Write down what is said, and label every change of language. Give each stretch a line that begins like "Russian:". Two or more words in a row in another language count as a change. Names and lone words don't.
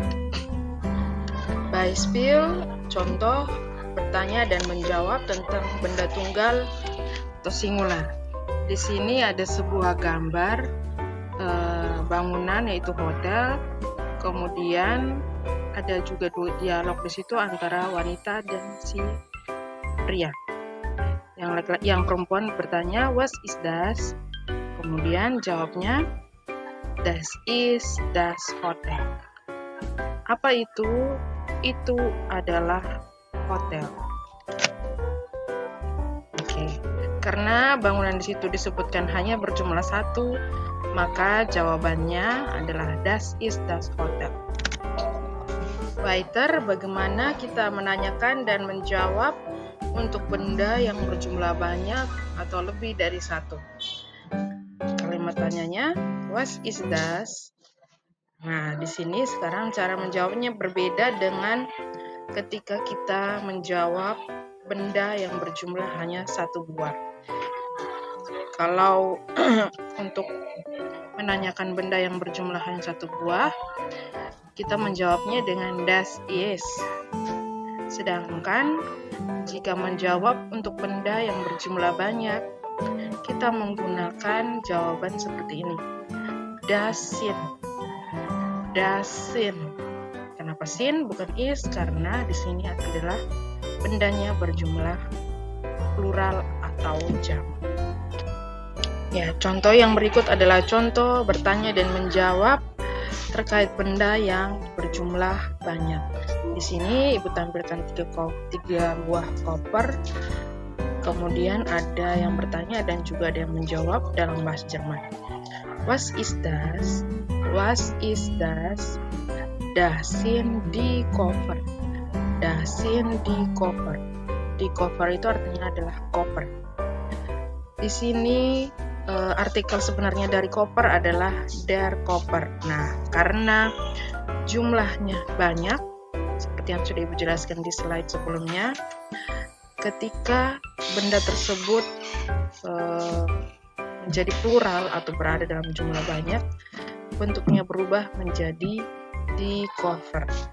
Indonesian: Beispiel, contoh bertanya dan menjawab tentang benda tunggal atau singular. Di sini ada sebuah gambar bangunan yaitu hotel. Kemudian ada juga dialog di situ antara wanita dan si pria. Yang perempuan bertanya,
German: was ist das?
Indonesian: Kemudian jawabnya,
German: das ist das Hotel.
Indonesian: Apa itu? Itu adalah hotel. Oke. Karena bangunan di situ disebutkan hanya berjumlah satu, maka jawabannya adalah
German: das ist das Hotel. Weiter,
Indonesian: bagaimana kita menanyakan dan menjawab untuk benda yang berjumlah banyak atau lebih dari satu. Kalimat tanyanya,
German: what is das?
Indonesian: Nah, di sini sekarang cara menjawabnya berbeda dengan ketika kita menjawab benda yang berjumlah hanya satu buah. Kalau untuk menanyakan benda yang berjumlah hanya satu buah, kita menjawabnya dengan
German: das is.
Indonesian: Sedangkan jika menjawab untuk benda yang berjumlah banyak, kita menggunakan jawaban seperti ini.
German: Das sind. Das sind.
Indonesian: Kenapa sin bukan is? Karena di sini adalah bendanya berjumlah plural atau jamak. Ya, contoh yang berikut adalah contoh bertanya dan menjawab terkait benda yang berjumlah banyak. Di sini Ibu tampilkan tiga buah koper. Kemudian ada yang bertanya dan juga ada yang menjawab dalam bahasa Jerman.
German: Was ist das? Was ist das? Das sind die Koffer. Das sind die Koffer. Die Koffer
Indonesian: itu artinya adalah koper. Di sini artikel sebenarnya dari koper adalah
German: der Koffer.
Indonesian: Nah, karena jumlahnya banyak, seperti yang sudah Ibu jelaskan di slide sebelumnya, ketika benda tersebut menjadi plural atau berada dalam jumlah banyak, bentuknya berubah menjadi
German: die Koffer.